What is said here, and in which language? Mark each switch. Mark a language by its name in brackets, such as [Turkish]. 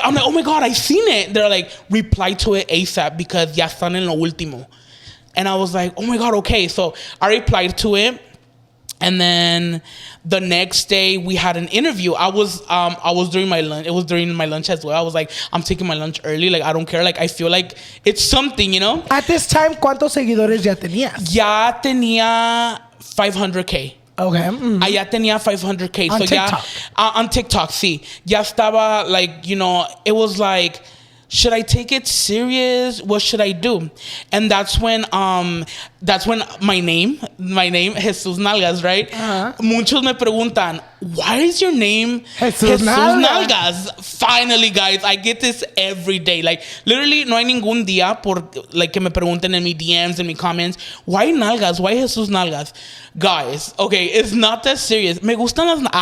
[English] I'm like, oh my God, I seen it. They're like, reply to it ASAP because [Spanish] ya están en lo último. [English] And I was like, oh my God, okay. So I replied to it. And then the next day we had an interview. I was during my lunch. It was during my lunch as well. I was like, I'm taking my lunch early. Like, I don't care. Like, I feel like it's something, you know? At this time, [Spanish] ¿cuántos seguidores ya tenías? Ya tenía 500K. [English] Okay. [Spanish] Ya tenía 500K. [English] On so TikTok. On TikTok, sí. [Spanish] Ya estaba, [English] like, you know, it was like, should I take it serious? What should I do? And that's when my name, Jesus Nalgas, right? [Spanish] Muchos me preguntan, [English] why is your name Jesus Nalgas? Finally, guys, I get this every day. Like, literally, [Spanish] no hay ningún día like, que me pregunten en mi DMs, en mi comments, why Nalgas? [English] Why Jesus Nalgas? Guys, okay, it's not that serious. [Spanish] Me gustan las...